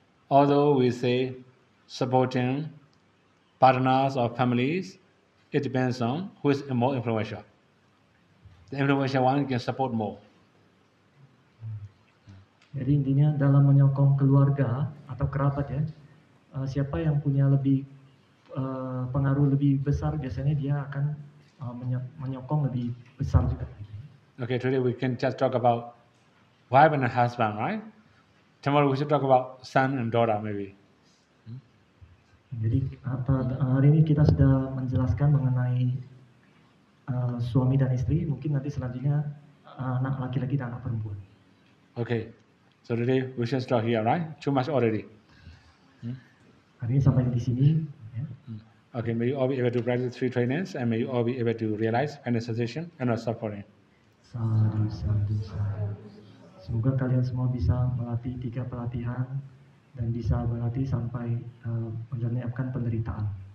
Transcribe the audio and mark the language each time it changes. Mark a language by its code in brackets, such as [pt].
[en] Although we say supporting partners or families, it depends on who is more influential. The influential one can support more. [id] Jadi intinya dalam menyokong keluarga atau kerabat ya, siapa yang punya lebih pengaruh lebih besar, biasanya dia akan menyokong lebih besar juga. [en] Okay, today we can just talk about wife and husband, right? Tomorrow we should talk about son and daughter, maybe. [id] Jadi hari ini kita sudah menjelaskan mengenai suami dan istri, mungkin nanti selanjutnya anak laki-laki dan anak perempuan. [en] Okay, so today we should stop here, right? Too much already. [id] Hari ini sampai di sini. Ya. [en] Okay, may you all be able to practice 3 trainings and may you all be able to realize final sensation and not suffering. [pi] Sadhu, sadhu, sadhu. [id] Semoga kalian semua bisa melatih 3 pelatihan dan bisa berlatih sampai menyiapkan penderitaan.